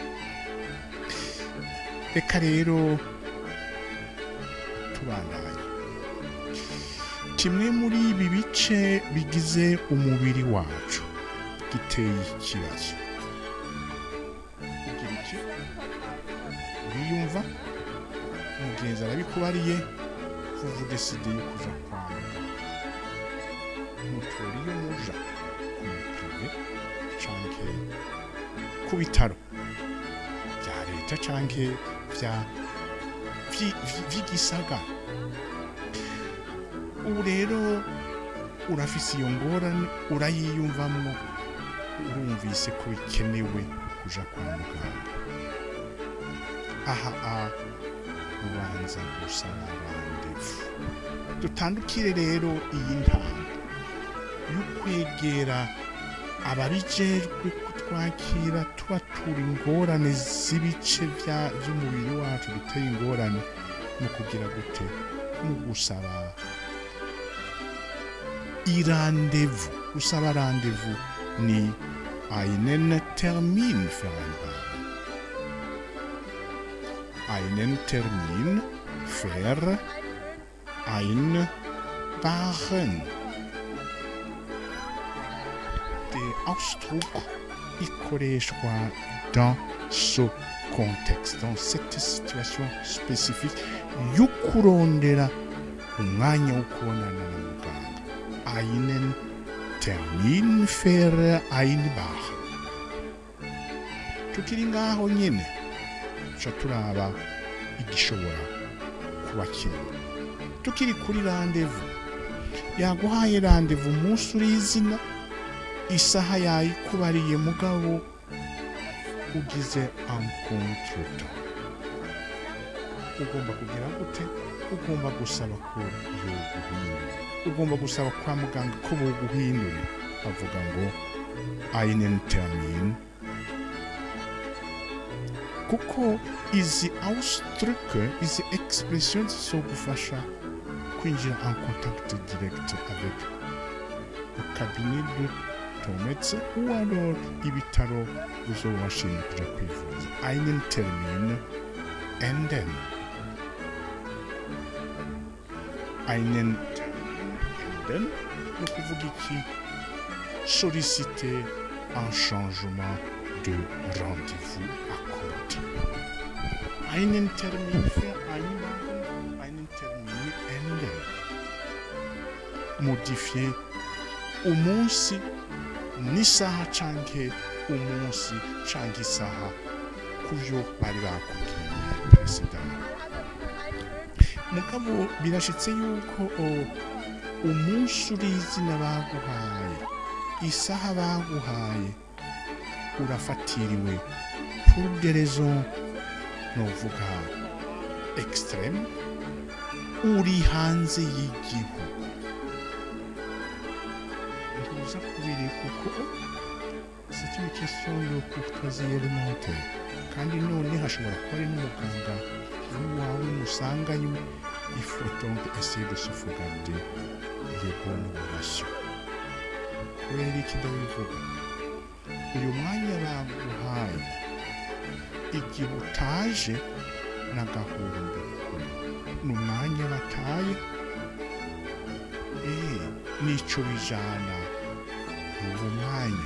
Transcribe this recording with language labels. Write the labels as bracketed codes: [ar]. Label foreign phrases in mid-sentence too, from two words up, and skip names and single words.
[rn] Reka rero tubandanye. Kimwe muri ibi bice bigize umubiri wacu giteye ikibazo. Ugira iki? Uriyumva? Umugenzi arabikubariye, [fr] vous décidez [rn] yo kuja kwa muganga. Mutori yo muja ku privé canke ku bitaro bya leta canke vy'igisagara. Ubu rero urafise iyo ngorane, urayiyumvamwo, urumvise ko bikenewe kuja kwa muganga. Aha ubanza gusaba rendez-vous. Dutandukire rero iyi ntambwe y'ukwegera ababijejwe kutwakira tubatura ingorane z'ibice by'umubiri wacu duteye ingorane mu kugira gute, mu gusaba rendez-vous. Gusaba rendez-vous ni [de] einen Termin vereinbaren. einen Termin vereinbaren. Der Ausdruck [rn] ikoreshwa [fr] dans ce contexte, dans cette situation spécifique [rn] yo kurondera umwanya wo kubonana na muganga. [de] Einen Termin vereinbaren. [rn] Tukiri ngaho nyine tuca turaba igishobora kuba kimwe. Tukiri kuri rendez-vous, yaguhaye rendez-vous umunsi uri izina, isaha yayikubariye mugabo ugize [fr] un contretemps. [rn] Ugomba kugira gute? Ugomba gusaba ko yoguhindura. Ugomba gusaba kwa muganga ko boguhindura. Avuga ngo [de] einen Termin, [rn] kuko izi Ausdrücke, izi expressions zizogufasha kwinjira [fr] en contact direct avec le cabinet de ton médecin ou alors [rn] ibitaro uzobashimye kuja kwivuza. [de] Einen Termin ändern. Einen Termin ändern [rn] ni ukuvuga iki? [fr] Solliciter un changement de rendez-vous accordé. [de] Einen Termin vereinbaren, einen Termin ändern. [rn] Modifier umunsi n'isaha canke umunsi canke isaha kuvyo bari bakubwiye president. Mugabo birashitse yuko umunsi uri izina baguhaye, isaha baguhaye urafatiriwe [fr] pour des raisons [rn] novuga extrême, uri hanze y'igihugu. Ntuza kubiri kuko [fr] c'est une question de courtoisie élémentaire. [rn] Kandi none hashobora kuba ari n'umuganga wawe musanganywe. [fr] Il faut donc essayer de sauvegarder les bonnes relations. [rn] Kubera iki ndabivuga? Uyu mwanya baguhaye igihe utaje n'agahumbi kure, n'umwanya bataye nico bijana uwo mwanya.